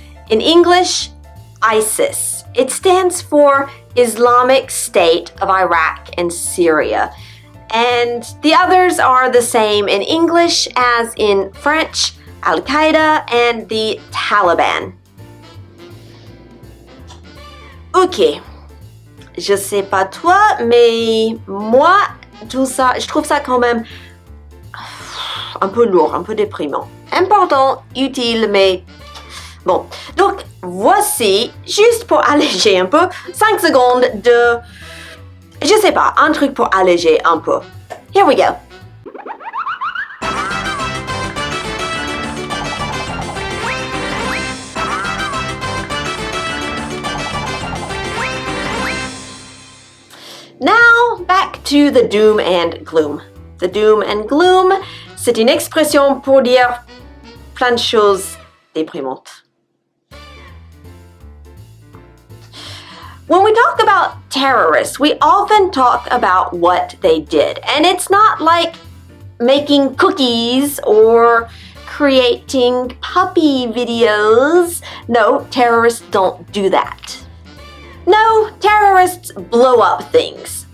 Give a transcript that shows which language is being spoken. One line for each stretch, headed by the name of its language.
English: In English, ISIS. It stands for Islamic State of Iraq and Syria. And the others are the same in English as in French, Al-Qaeda and the Taliban. Ok.
French: Je sais pas toi, mais moi, tout ça, je trouve ça quand même un peu lourd, un peu déprimant. Important, utile, mais bon. Donc, voici, juste pour alléger un peu, 5 secondes de, je sais pas, un truc pour alléger un peu.
English: Here we go. Now, back to the doom and gloom. The doom and gloom,
French: c'est une expression pour dire plein de choses déprimantes.
English: When we talk about terrorists, we often talk about what they did. And it's not like making cookies or creating puppy videos. No, terrorists don't do that. No, terrorists blow up things.